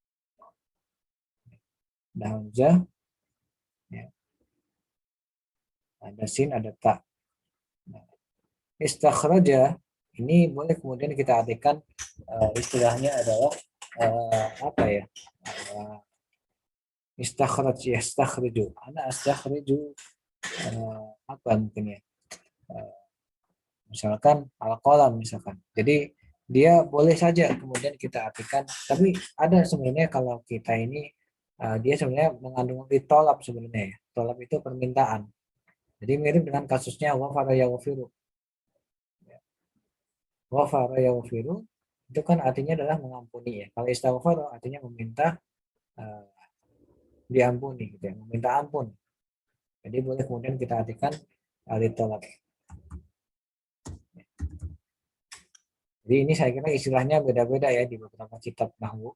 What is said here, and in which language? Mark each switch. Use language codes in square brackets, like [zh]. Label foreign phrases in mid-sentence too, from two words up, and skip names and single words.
[id] Ada hamzah, ya, ada sin, ada tak. Nah, istakhraja ini boleh kemudian kita artikan istilahnya adalah apa ya? [ar] Istakhraj, yastakhriju. Ana astakhriju [id] apa mungkin ya? Misalkan al-qalam misalkan. Jadi dia boleh saja kemudian kita artikan, tapi ada sebenarnya kalau kita ini dia sebenarnya mengandung tolab sebenarnya ya. Tolab itu permintaan. Jadi mirip dengan kasusnya [ar] ghafara yaghfiru. Ghafara yaghfiru [id] itu kan artinya adalah mengampuni ya. Kalau istaghfar artinya meminta diampuni gitu ya, meminta ampun. Jadi boleh kemudian kita artikan tolab. Jadi ini saya kira istilahnya beda-beda ya di beberapa kitab nahwu.